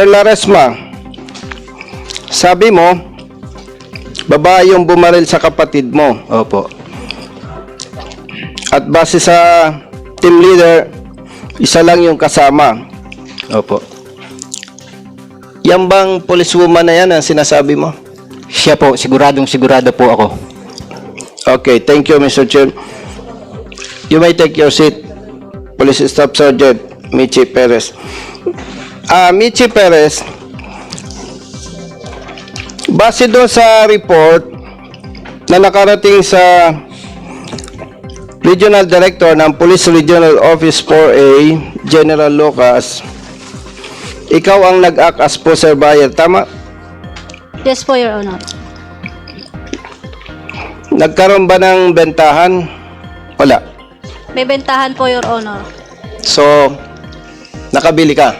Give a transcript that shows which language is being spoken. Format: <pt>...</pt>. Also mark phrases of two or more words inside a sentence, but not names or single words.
<tl>Laresma, sabi mo, babae yung bumaril sa kapatid mo. Opo. At base sa team leader, isa lang yung kasama. Opo. Yan bang policewoman na yan ang sinasabi mo? Siya po, sigurado po ako.</tl> <en>Okay, thank you, Mr. Chair. You may take your seat, Police Staff Sergeant Michi Perez.</en> <tl>Michi Perez, base doon sa report na nakarating sa Regional Director ng Police Regional Office 4A, General Lucas, ikaw ang nag-</tl> <en>act as pusher buyer,</en> <tl>tama?</tl> <en>Yes po, Your Honor.</en> <tl>Nagkaroon ba ng bentahan? Wala. May bentahan po,</tl> <en>Your Honor.</en> <tl>So, nakabili ka?</tl>